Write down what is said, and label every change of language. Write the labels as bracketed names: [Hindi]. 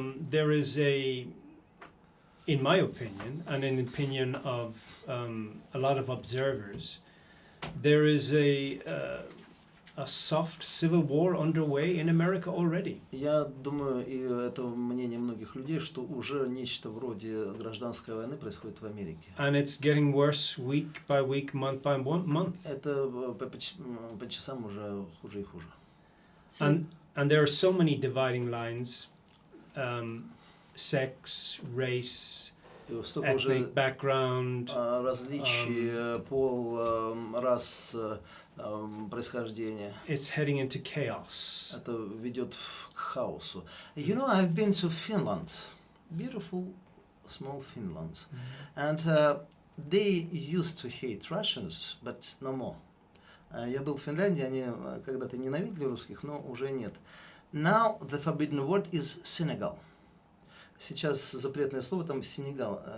[English] there is in my opinion, and in the opinion of a lot of observers, there is a soft civil war underway in America already. [Russian] Я думаю, и это мнение многих людей, что уже нечто вроде гражданской войны происходит в Америке. [English] And it's getting worse week by week, month by month. [Russian] Это по часам уже хуже и хуже. [English] So And there are so many dividing lines, sex, race, [Russian] И столько уже [English] ethnic background. [Russian] различий, пол, рас, происхождение. [English] It's heading into chaos. [Russian] Это ведет к хаосу. [English] I've been to Finland, beautiful small Finland, and they used to hate Russians, but no more. [Russian] Я был в Финляндии, они когда-то ненавидели русских, но уже нет. [English] Now the forbidden word is Senegal. [Russian] Сейчас запретное слово там Сенегал.